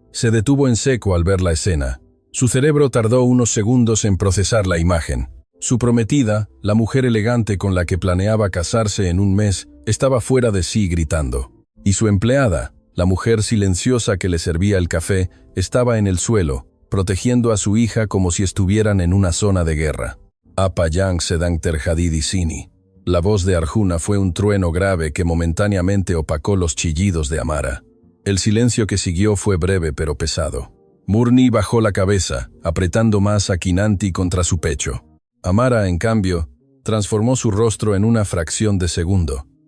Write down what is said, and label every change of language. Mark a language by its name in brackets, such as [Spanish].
[Spanish] Se detuvo en seco al ver la escena. Su cerebro tardó unos segundos en procesar la imagen. Su prometida, la mujer elegante con la que planeaba casarse en un mes, estaba fuera de sí gritando. Y su empleada, la mujer silenciosa que le servía el café, estaba en el suelo, protegiendo a su hija como si estuvieran en una zona de guerra. [Indonesian] «Apa yang sedang terjadi di sini». [Spanish] La voz de Arjuna fue un trueno grave que momentáneamente opacó los chillidos de Amara. El silencio que siguió fue breve pero pesado. Murni bajó la cabeza, apretando más a Kinanti contra su pecho. Amara, en cambio, transformó su rostro en una fracción de segundo.